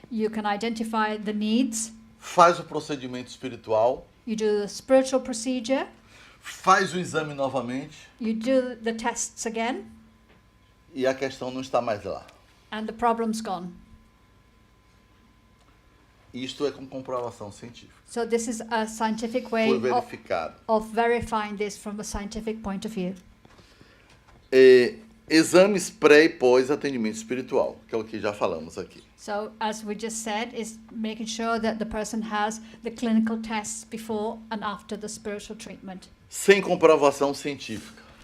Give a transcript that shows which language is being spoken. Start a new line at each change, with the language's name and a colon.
English: You can identify the needs.
Portuguese: faz o procedimento espiritual,
English: You do the spiritual procedure.
Portuguese: faz o exame novamente
English: You do the tests again,
Portuguese: e a questão não está mais lá.
English: and the problem's gone.
Portuguese: Isto é com comprovação científica.
English: So this is a scientific way
Portuguese: Foi verificado.
English: of verifying this from a scientific point of view.
Portuguese: Exames pré e pós atendimento espiritual, que é o que já falamos aqui.
English: So as we just said, is making sure that the person has the clinical tests before and after the spiritual treatment.
Portuguese: Sem comprovação científica.